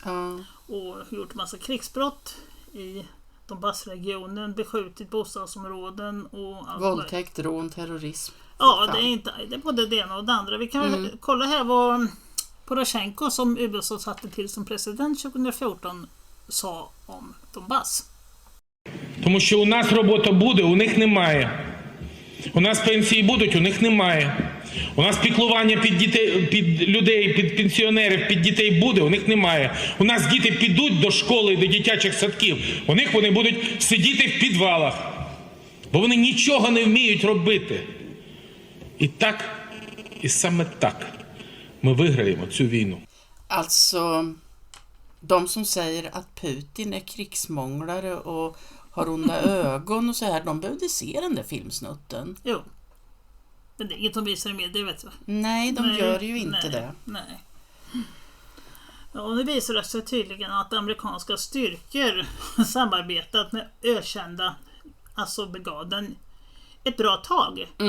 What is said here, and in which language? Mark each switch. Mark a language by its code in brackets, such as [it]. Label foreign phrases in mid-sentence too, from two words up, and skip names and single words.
[sv] Och gjort massa krigsbrott i Donbassregionen, beskjutit bostadsområden och våldtäkt, rån, terrorism. Ja, det är både det ena och det andra. Vi kan väl kolla här vad Poroshenko, som USA satte till som president 2014, sa om Donbass. [uk] Тому що у нас робота буде, у них немає. У нас пенсії будуть, у них немає. У нас піклування під дітей, під людей, під пенсіонерів, під дітей буде, у них немає. У нас діти підуть до школи, до дитячих садків. У них вони будуть сидіти в підвалах. Бо вони нічого не вміють робити. І так, і саме так ми виграємо цю війну. [sv] Alltså, de som säger att Putin är krigsmånglare och har onda ögon och så här, de behövde se den där filmsnutten. Jo. Men det är inget som visar med, det vet du. Nej, de gör ju inte det. Nej. Ja, och nu visar det sig tydligen att amerikanska styrkor samarbetat med ökända Azov-brigaden ett bra tag.